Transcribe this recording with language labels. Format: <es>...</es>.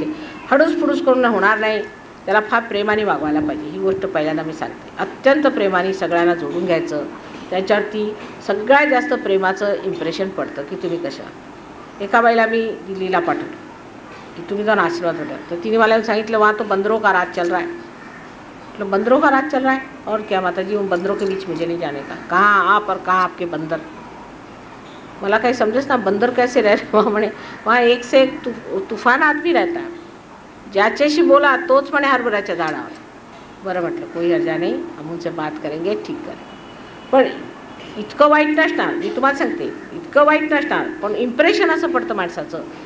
<mr>ते हडूस फुडूस करून होणार नाही, त्याला फार प्रेमाने वागवायला पाहिजे. ही गोष्ट पहिल्यांदा मी सांगते. अत्यंत प्रेमाने सगळ्यांना जोडून घ्यायचं. त्याच्यावरती सगळ्यात जास्त प्रेमाचं इम्प्रेशन पडतं की तुम्ही कशा. एका बाईला मी दिल्लीला पाठवलं की तुम्ही जाऊन आशीर्वाद होता, तर तिने मला सांगितलं</mr> <hi>वहाँ तो बंदरों का राज चल रहा है. मतलब बंदरों का राज चल रहा है और क्या माता जी, उन बंदरों के बीच मुझे नहीं जाने का. कहाँ आप और कहाँ आपके बंदर.</hi> <mr>मला काही समजेच ना,</mr> <hi>बंदर कैसे रह रहे वहाँ.</hi> <mr>म्हणे</mr> <hi>वहाँ एक से एक तूफान आदमी रहता है,</hi> <mr>ज्याच्याशी बोला तोच म्हणे हरभऱ्याच्या झाडावर. बरं म्हटलं कोई हर्जा नाही,</mr> <hi>हम उनसे बात करेंगे, ठीक करें.</hi> <mr>पण इतकं वाईट नसणार, मी तुम्हाला सांगते, इतकं वाईट नसणार, पण इम्प्रेशन असं पडतं माणसाचं.</mr>